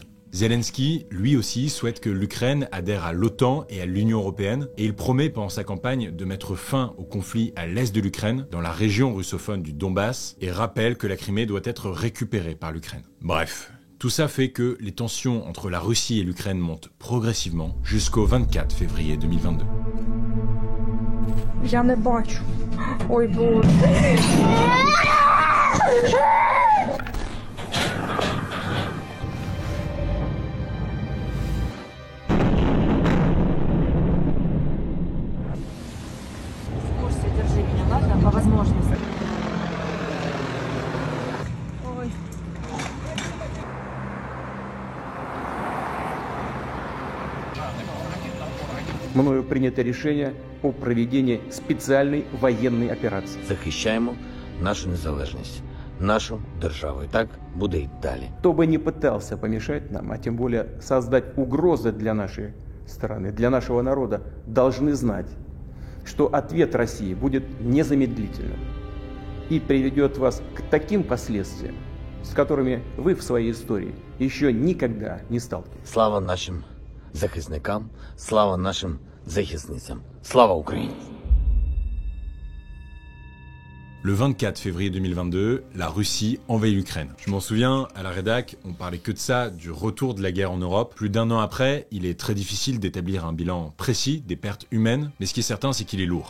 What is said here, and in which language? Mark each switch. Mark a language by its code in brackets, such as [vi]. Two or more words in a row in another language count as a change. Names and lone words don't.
[fr] Zelensky, lui aussi, souhaite que l'Ukraine adhère à l'OTAN et à l'Union européenne, et il promet pendant sa campagne de mettre fin au conflit à l'est de l'Ukraine, dans la région russophone du Donbass, et rappelle que la Crimée doit être récupérée par l'Ukraine. Bref, tout ça fait que les tensions entre la Russie et l'Ukraine montent progressivement jusqu'au 24 février 2022. [uk] Я не бачу. Ой, Боже. [ru] Держи меня, ладно? По возможности. Ой. Мною принято решение о проведении специальной военной операции. [uk] Захищаємо нашу незалежність, нашу державу. І так буде і далі. [ru] Кто бы не пытался помешать нам, а тем более создать угрозы для нашей страны, для нашего народа, должны знать, что ответ России будет незамедлительным и приведет вас к таким последствиям, с которыми вы в своей истории еще никогда не сталкивались. [uk] Слава нашим захисникам, слава нашим захисницям. Слава Україні! [fr] Le 24 février 2022, la Russie envahit l'Ukraine. Je m'en souviens, à la rédac, on parlait que de ça, du retour de la guerre en Europe. Plus d'un an après, il est très difficile d'établir un bilan précis des pertes humaines, mais ce qui est certain, c'est qu'il est lourd.